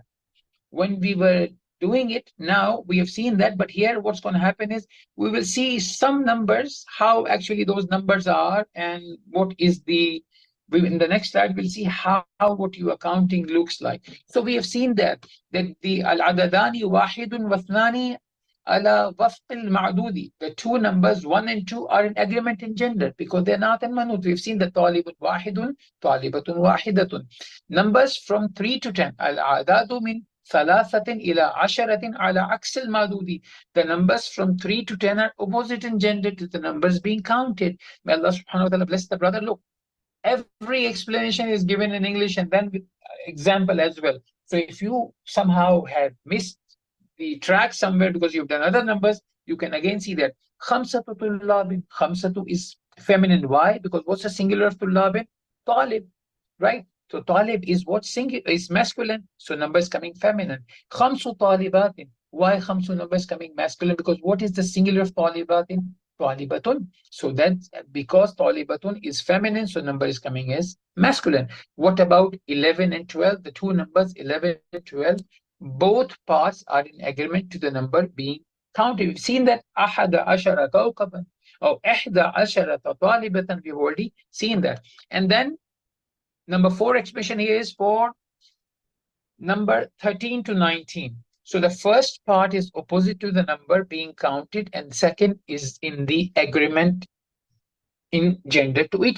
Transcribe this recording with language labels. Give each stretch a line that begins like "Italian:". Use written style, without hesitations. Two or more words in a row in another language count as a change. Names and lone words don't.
English: When we were doing it, now we have seen that, but here what's going to happen is we will see some numbers, how actually those numbers are, and what is the, in the next slide we'll see how what you are counting looks like. So we have seen that the
Arabic: العددان واحد واثنان على وفق المعدود,
English: the two numbers 1 and 2 are in agreement in gender because they're not and manut. We've seen the
Arabic: طالب واحد، طالبة واحدة.
English: Numbers from 3 to 10,
Arabic: العدد من ثلاثة إلى عشرة على عكس المعدود.
English: The numbers from 3 to 10 are opposite in gender to the numbers being counted. May
Arabic: الله سبحانه وتعالى
English: bless the brother. Look, every explanation is given in English and then with example as well. So if you somehow have missed the track somewhere because you've done other numbers, you can again see that
Arabic: خمسة طلاب.
English: Khamsatu is feminine. Why? Because what's the singular of tullabin? Talib, right? So talib is what singular is masculine. So number is coming feminine.
Arabic: خمس طالبات.
English: Why khamsu number is coming masculine? Because what is the singular of talibatin?
Arabic: Talibatun.
English: So that's because talibatun is feminine, so number is coming as masculine. What about 11 and 12? The two numbers 11 and 12, both parts are in agreement to the number being counted. We've seen that
Arabic: أحد عشر كوكبا
English: or
Arabic: إحدى عشرة طالبة.
English: We've already seen that. And then number 4 expression here is for number 13 to 19. So the first part is opposite to the number being counted, and second is in the agreement in gender to it.